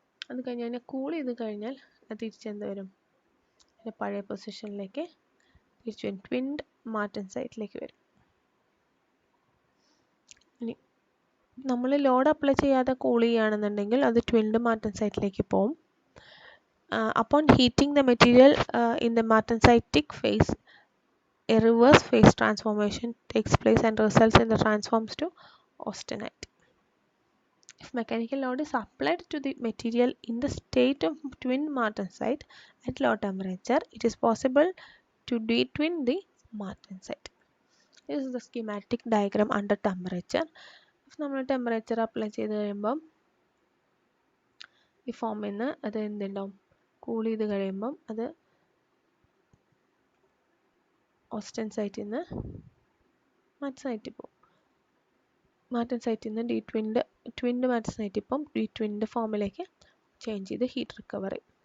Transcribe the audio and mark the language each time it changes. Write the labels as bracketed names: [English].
[Malayalam] അത് കഴിഞ്ഞ് അതിനെ കൂൾ ചെയ്ത് കഴിഞ്ഞാൽ അത് തിരിച്ചെന്ത് വരും, പഴയ പൊസിഷനിലേക്ക് തിരിച്ചു വരും, ട്വിൻഡ് മാർട്ടൻസൈറ്റിലേക്ക് വരും. ഇനി നമ്മൾ ലോഡ് അപ്ലൈ ചെയ്യാതെ കൂൾ ചെയ്യുകയാണെന്നുണ്ടെങ്കിൽ അത് ട്വിൻഡ് മാർട്ടൻസൈറ്റിലേക്ക് പോകും. [English] Upon heating the material in the martensitic phase, a reverse phase transformation takes place and results in the transforms to austenite. If mechanical load is applied to the material in the state of twin martensite at low temperature, it is possible to detwin the martensite. This is the schematic diagram under temperature. [Malayalam] If നമ്മൾ temperature apply ചെയ്ത് കഴിയുമ്പം ഈ ഫോമിൽ നിന്ന് അത് എന്തുണ്ടാവും, cool ചെയ്ത് കഴിയുമ്പം അത് ഓസ്റ്റൻസൈറ്റിൽ നിന്ന് മാറ്റൻസൈറ്റിൽ പോകും. മാറ്റൻസൈറ്റിൽ നിന്ന് ട്വിൻഡ് മാറ്റൻസൈറ്റ് ഇപ്പം ട്വിൻഡ് ഫോമിലേക്ക് ചേഞ്ച് ചെയ്ത് ഹീറ്റ് റിക്കവറി.